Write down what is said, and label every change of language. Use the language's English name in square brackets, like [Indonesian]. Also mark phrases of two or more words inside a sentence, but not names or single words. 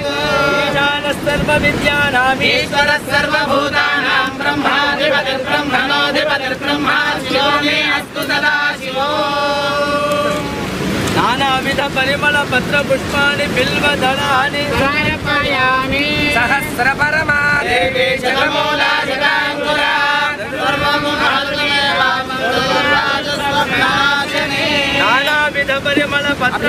[Sanskrit] ईशानः सर्वविद्यानाम् ईश्वरः सर्वभूतानां ब्रह्माधिपतिर्ब्रह्मणोऽधिपतिर्ब्रह्मा शिवो मे अस्तु सदा शिवो. నానావిధ పరిమళ పత్ర పుష్పాని బిల్వదళాని సమర్పయామి సహస్రపరమా దేవి జగమూలా జగాంకురా నానావిధ పరిమళ పత్ర